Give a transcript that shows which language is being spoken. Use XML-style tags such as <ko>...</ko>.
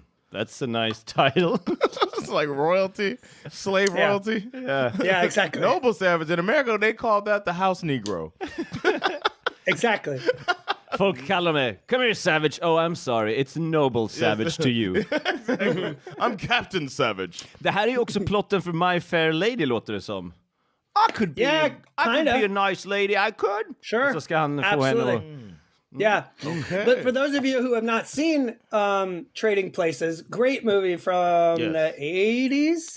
<en>That's a nice title. It's like royalty, slave royalty. Yeah, exactly. Noble savage. In America, they call that the house Negro. Exactly.</en> <sv>Folk kallar mig,</sv> <en>come here savage. Oh, I'm sorry, it's noble savage to you. I'm Captain Savage.</en> <sv>Det här är ju också plotten för My Fair Lady, låter det som.</sv> <en>I could be a nice lady, I could. Sure.</en> <sv>Så ska han få henne.</sv> <en>Yeah. Okay. But for those of you who have not seen Trading Places, great movie from the 80s?</en>